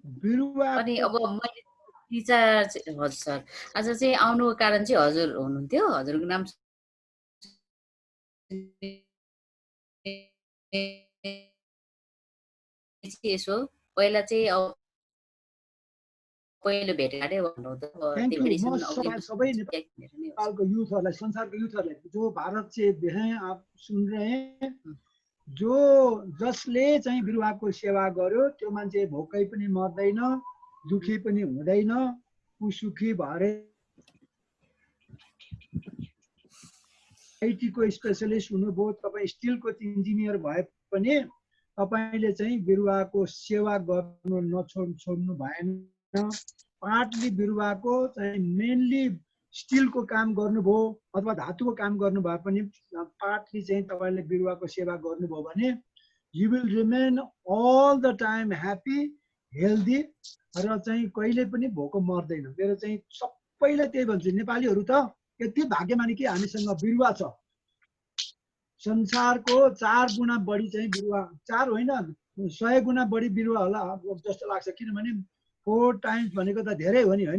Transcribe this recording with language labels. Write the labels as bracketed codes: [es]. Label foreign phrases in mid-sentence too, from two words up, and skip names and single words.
[ne] अनि अब मैले रिचार्ज, हजुर सर, आज चाहिँ आउनुको कारण चाहिँ हजुर हुनुहुन्थ्यो, हजुरको नाम यसो पहिला चाहिँ अब पहिलो भेटघाटै भन्नुहुँदो [en] thank you. [ne] म सबै नेपालको युथहरूलाई, संसारको युथहरूलाई, [hi] जो भारत से हैं आप सुन रहे हैं, [ne] जसले चाहिँ बिरुवाको सेवा गर्यो त्यो मान्छे भोकै पनि मर्दैन, दुखी पनि हुँदैन, ऊ सुखी भएर आइटीको स्पेसलिस्ट हुनुभयो, तपाईँ स्टिलको इन्जिनियर भए पनि तपाईँले चाहिँ बिरुवाको सेवा गर्नु छोड्नु भएन। पार्टली बिरुवाको चाहिँ मेनली स्टिलको काम गर्नुभयो अथवा धातुको काम गर्नु भए पनि पार्टली चाहिँ तपाईँले बिरुवाको सेवा गर्नुभयो भने [en] you will remain all the time happy, healthy [ne] र चाहिँ कहिले पनि भोको मर्दैन। मेरो चाहिँ सबैलाई त्यही भन्छु, नेपालीहरू त यति भाग्यमानी कि हामीसँग बिरुवा छ। संसारको 4 गुणा बढी चाहिँ बिरुवा, 4 होइन 100 गुणा बढी बिरुवा होला जस्तो लाग्छ, किनभने 4 टाइम्स भनेको त धेरै हो नि, होइन?